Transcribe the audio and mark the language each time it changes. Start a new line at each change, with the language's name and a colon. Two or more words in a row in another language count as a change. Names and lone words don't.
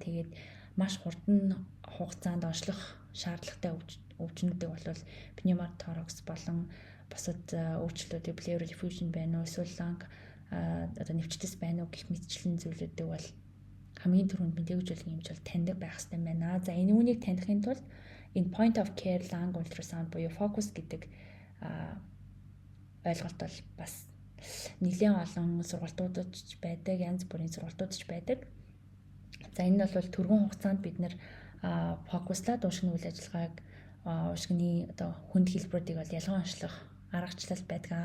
Mongolian: За тэгээд маш хурдан хугацаанд онцлох шаардлагатай өвчнүүдийг бол pneumothorax болон бусад өөрчлөлтүүдийг
English: pleural effusion
Mongolian: байна уу, эсвэл lung одоо нэвчтэс байна уу гэх мэтчлэн зүйлүүдийг бол хамгийн түрүүнд мэдээлжүүлэх юмч бол таньдаг байх хэрэгтэй байна. За энэ үүнийг танихын тулд энэ
English: point of care lung ultrasound
Mongolian: буюу focus гэдэг ойлголт бол бас нэлээд олон сургалтуудад байдаг, янз бүрийн сургалтуудад байдаг. За энэ бол түргэн хугацаанд бид нэр фокуслаад уушгины үйл ажиллагааг уушгины одоо хүнд хэлбэрүүдийг бол ялган онцлох аргачлал байдаг.